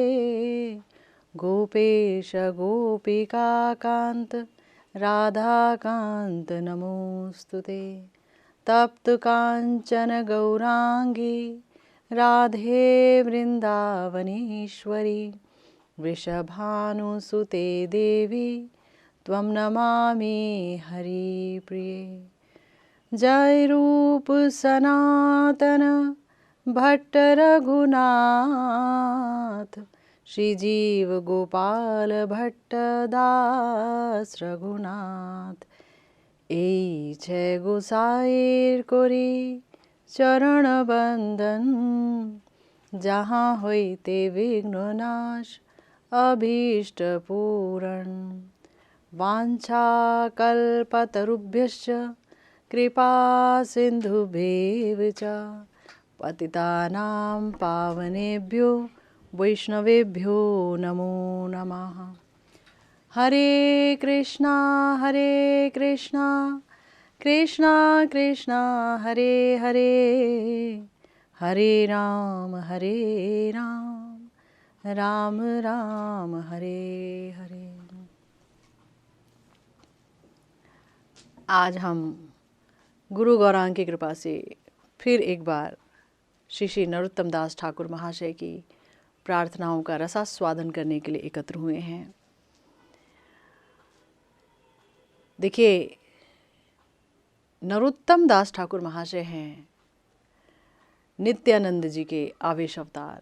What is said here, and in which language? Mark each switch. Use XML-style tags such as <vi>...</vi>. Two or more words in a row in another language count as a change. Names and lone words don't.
<sa>गोपेश गोपिकाकांत राधाकांत नमोस्तुते तप्त कांचन गौरांगी राधे वृंदावनेश्वरी वृषभानुसुते देवी त्वं नमामि हरिप्रिये।</sa> <bn>जय रूप सनातन भट्ट रघुनाथ श्रीजीव गोपाल भट्ट दास रघुनाथ এই জয় গোসাইর করি চরণ বন্দন যাহা হইতে বিঘ্ননাশ অভীষ্ট পূরণ</bn> <sa>वांछा कल्पतरुभ्यश्च कृपा सिंधुभ्येव च पतितानां पावनेभ्यो वैष्णवेभ्यो नमो नमः। हरे कृष्णा कृष्णा कृष्णा हरे हरे हरे राम राम राम हरे हरे।</sa> <hi>आज हम गुरु गौरांग की कृपा से फिर एक बार श्री श्री नरोत्तम दास ठाकुर महाशय की प्रार्थनाओं का रसास्वादन करने के लिए एकत्र हुए हैं। देखिए, नरोत्तम दास ठाकुर महाशय हैं नित्यानंद जी के आवेश अवतार।</hi>